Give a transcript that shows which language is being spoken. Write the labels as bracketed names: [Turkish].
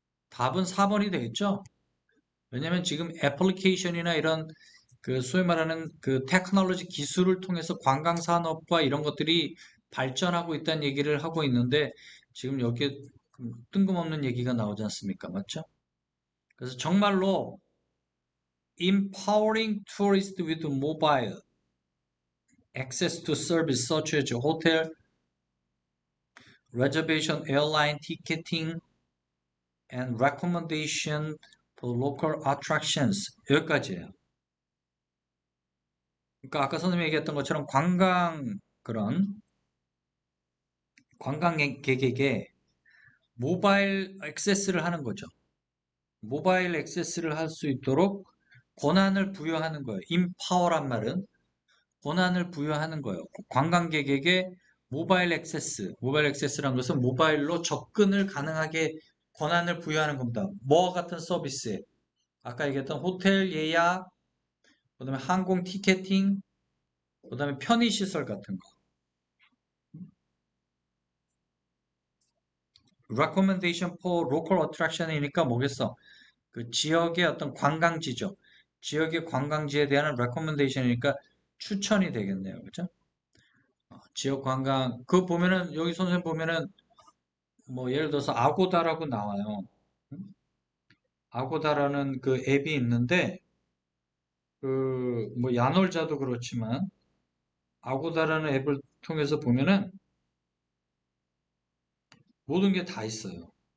[Korean] 답은 4번이 되겠죠? 왜냐하면 지금 애플리케이션이나 이런 그 소위 말하는 그 테크놀로지 기술을 통해서 관광 산업과 이런 것들이 발전하고 있다는 얘기를 하고 있는데 지금 여기에 뜬금없는 얘기가 나오지 않습니까? 맞죠? 그래서 정말로 [English] empowering tourists with mobile access to service such as hotel, reservation, airline ticketing, and recommendation for local attractions. [Korean] 여기까지예요. 그러니까 아까 선생님이 얘기했던 것처럼 그런 관광객에게 모바일 액세스를 하는 거죠. 모바일 액세스를 할 수 있도록 권한을 부여하는 거예요. 인파워란 말은 권한을 부여하는 거예요. 관광객에게 모바일 액세스란 것은 모바일로 접근을 가능하게 권한을 부여하는 겁니다. 뭐와 같은 서비스에 아까 얘기했던 호텔 예약, 그다음에 항공 티켓팅, 그다음에 편의시설 같은 거. [English] recommendation for local attraction [Korean] 이니까 뭐겠어? 그 지역의 어떤 관광지죠. 지역의 관광지에 대한 recommendation이니까 추천이 되겠네요. 그죠? 지역 관광, 그 보면은, 여기 선생님 보면은, 뭐, 예를 들어서 아고다라고 나와요. 음? 아고다라는 그 앱이 있는데, 그, 뭐, 야놀자도 그렇지만, 아고다라는 앱을 통해서 보면은, 모든 게 다 있어요.